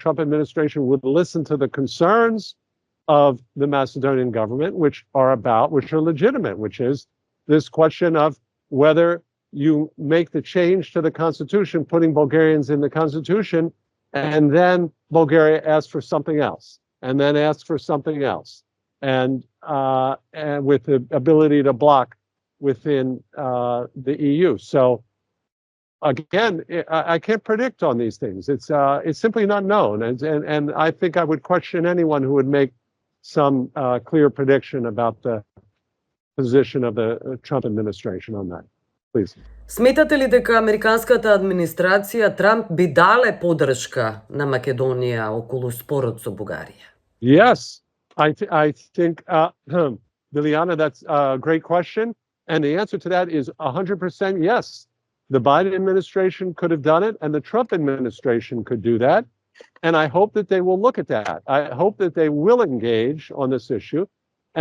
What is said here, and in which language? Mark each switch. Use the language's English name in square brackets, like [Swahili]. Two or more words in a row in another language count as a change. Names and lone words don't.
[English] Trump administration would listen to the concerns of the Macedonian government, which are legitimate, which is this question of whether you make the change to the constitution, putting Bulgarians in the constitution, and then Bulgaria asks for something else, and then asks for something else, and with the ability to block within the EU. So again, I can't predict on these things. It's simply not known, and I think I would question anyone who would make some clear prediction about the position of the Trump administration on that. Please. [Macedonian] Сметате ли дека американската администрација Трамп би дале поддршка на Македонија околу спорот со Бугарија? [English] Yes, I think, Liliana, that's a great question, and the answer to that is 100% yes. The Biden administration could have done it, and the Trump administration could do that. And I hope that they will look at that. I hope that they will engage on this issue.